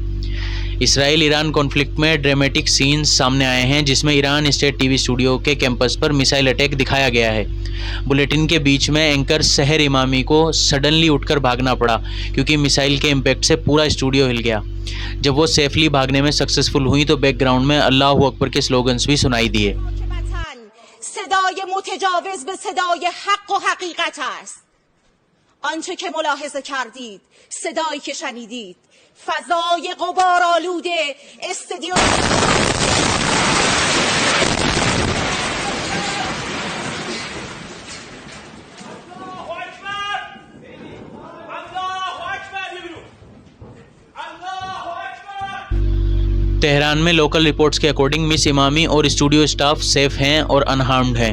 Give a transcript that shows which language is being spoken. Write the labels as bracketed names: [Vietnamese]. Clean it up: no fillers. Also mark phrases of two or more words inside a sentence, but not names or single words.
[Hindi] इसराइल ईरान कॉन्फ्लिक्ट में [English] dramatic scenes [Hindi] सामने आए हैं जिसमें ईरान [English] state TV studio [Hindi] के कैंपस पर [English] missile attack [Hindi] दिखाया गया है। बुलेटिन के बीच में एंकर सहर इमामी को सडनली उठकर भागना पड़ा क्योंकि मिसाइल के इम्पैक्ट से पूरा स्टूडियो हिल गया। जब वो सेफली भागने में सक्सेसफुल हुई तो बैकग्राउंड में [Arabic] الله أكبر [Hindi] के स्लोगन्स भी सुनाई दिए। [Persian] صدای متجاوز به صدای حق و حقیقت است. آنچه که ملاحظه کردید، صدایی که شنیدید، فضای غبارآلوده استادیوم [Hindi] तेहरान में [English] local reports [Hindi] के अकॉर्डिंग मिस इमामी और [English] studio staff [Hindi] सेफ हैं और अनहार्म्ड हैं।